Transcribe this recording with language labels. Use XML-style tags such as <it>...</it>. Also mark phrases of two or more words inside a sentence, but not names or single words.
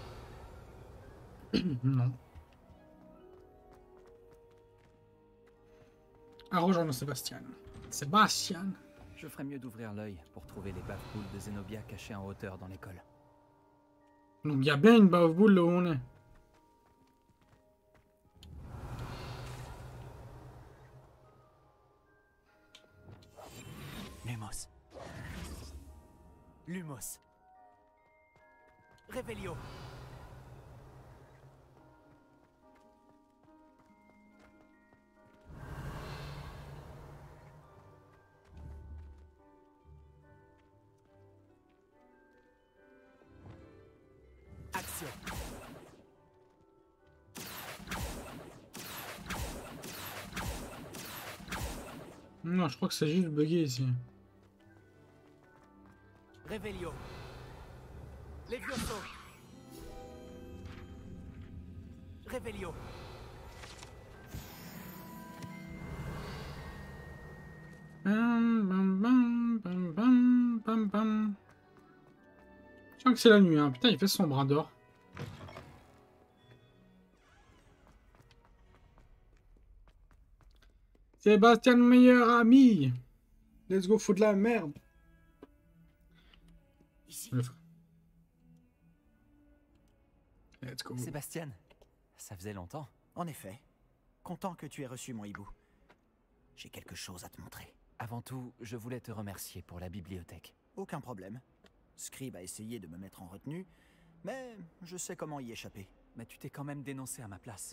<fr>Non. Ah, rejoindre Sébastien. Sébastien. Je ferais mieux d'ouvrir l'œil pour trouver les bave-boules de Zenobia cachées en hauteur dans l'école. Donc il y a bien une bave-boule là où on est. Lumos. Lumos. Revelio. Action. Non, je crois que c'est juste bugué ici. Revelio. Levioso. Revelio. Bam, bam, bam, bam, bam, bam, bam. Je crois que c'est la nuit, hein. Putain, il fait son bras d'or. Sébastien, meilleur ami.</fr> <en>Let's go</en> <fr>foutre la merde. Ici.</fr> <en>Let's go.</en> <fr>Sébastien, ça faisait longtemps. En effet. Content que tu aies reçu mon hibou. J'ai quelque chose à te montrer. Avant tout, je voulais te remercier pour la bibliothèque. Aucun problème. Scribe a essayé de me mettre en retenue, mais je sais comment y échapper. Mais tu t'es quand même dénoncé à ma place.</fr>